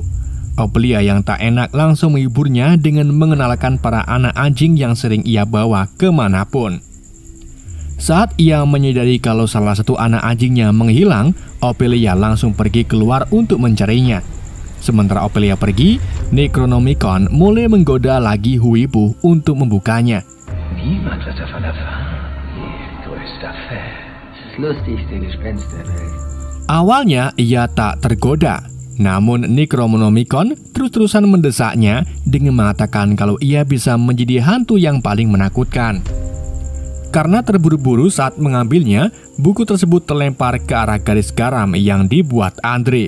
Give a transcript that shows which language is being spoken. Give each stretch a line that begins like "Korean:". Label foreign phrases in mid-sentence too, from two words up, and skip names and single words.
Indonesian: Ophelia yang tak enak langsung menghiburnya dengan mengenalkan para anak anjing yang sering ia bawa kemanapun. Saat ia menyadari kalau salah satu anak anjingnya menghilang, Ophelia langsung pergi keluar untuk mencarinya. Sementara Ophelia pergi, Necronomicon mulai menggoda lagi Huibu untuk membukanya.
German: Niemand wird davon erfahren. Ihr größter Fan. Das lustigste Gespenst der Welt.
Indonesian: Awalnya ia tak tergoda, namun Necronomicon terus-terusan mendesaknya dengan mengatakan kalau ia bisa menjadi hantu yang paling menakutkan. Karena terburu-buru saat mengambilnya, buku tersebut terlempar ke arah garis garam yang dibuat Andre.